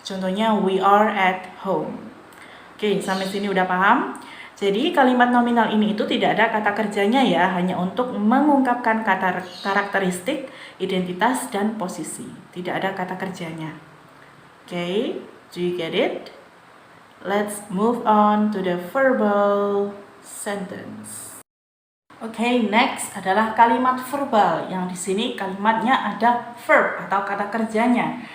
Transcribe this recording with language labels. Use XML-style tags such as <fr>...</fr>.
<id>Contohnya</id> <en>we are at home.</en> <id>Oke, sampai sini udah paham? Jadi kalimat nominal ini itu tidak ada kata kerjanya ya, hanya untuk mengungkapkan karakteristik, identitas, dan posisi. Tidak ada kata kerjanya.</id> <en>Oke, do you get it? Let's move on to the verbal sentence.</en> <id>Oke, next adalah kalimat verbal. Yang di sini kalimatnya ada verb atau kata kerjanya.</id>